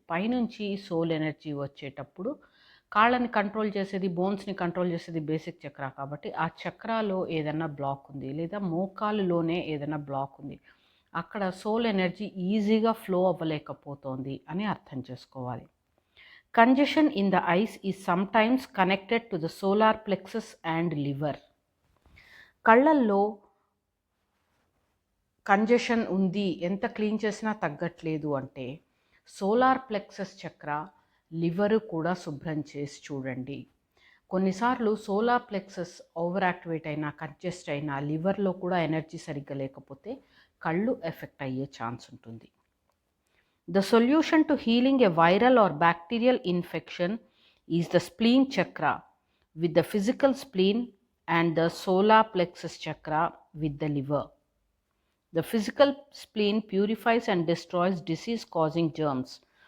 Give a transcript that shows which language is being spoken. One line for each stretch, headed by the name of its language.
Telugu: పైనుంచి soul energy వచ్చేటప్పుడు కాళ్ళని కంట్రోల్ చేసేది, బోన్స్ని కంట్రోల్ చేసేది బేసిక్ చక్ర కాబట్టి ఆ చక్రాలో ఏదన్నా బ్లాక్ ఉంది, లేదా మోకాలులోనే ఏదైనా బ్లాక్ ఉంది, అక్కడ సోల్ ఎనర్జీ ఈజీగా ఫ్లో అవ్వలేకపోతుంది అని అర్థం చేసుకోవాలి.
English: Congestion in the eyes is sometimes connected to the solar plexus and liver.
Telugu: కళ్ళల్లో కంజెషన్ ఉంది, ఎంత క్లీన్ చేసినా తగ్గట్లేదు అంటే సోలార్ ప్లెక్సస్ చక్ర, లివరు కూడా శుభ్రం చేసి చూడండి. కొన్నిసార్లు సోలార్ ప్లెక్సస్ ఓవర్ యాక్టివేట్ అయినా, కంజెస్ట్ అయినా, లివర్లో కూడా ఎనర్జీ సరిగ్గా లేకపోతే కళ్ళు ఎఫెక్ట్ అయ్యే ఛాన్స్ ఉంటుంది.
English: The solution to healing a viral or bacterial infection is the spleen chakra with the physical spleen and the solar plexus chakra with the liver. The physical spleen purifies and destroys disease-causing germs.